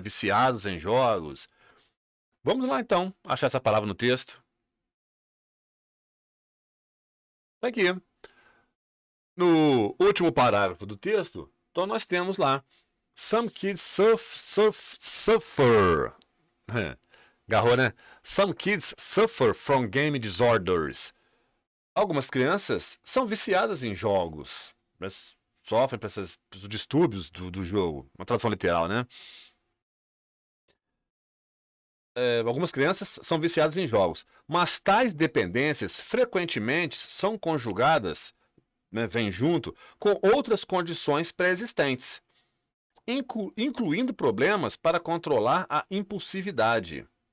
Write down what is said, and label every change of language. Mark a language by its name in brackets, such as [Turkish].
[Portuguese] Viciados em jogos. Vamos lá então, achar essa palavra no texto. Tá aqui. No último parágrafo do texto, então nós temos lá [English] Some kids suffer. [Portuguese] Garrou, né? [English] Some kids suffer from game disorders. [Portuguese] Algumas crianças são viciadas em jogos, mas sofrem por esses distúrbios do jogo. Uma tradução literal, né? Algumas crianças são viciadas em jogos, mas tais dependências frequentemente são conjugadas, né, vêm junto, com outras condições pré-existentes, incluindo problemas para controlar a impulsividade.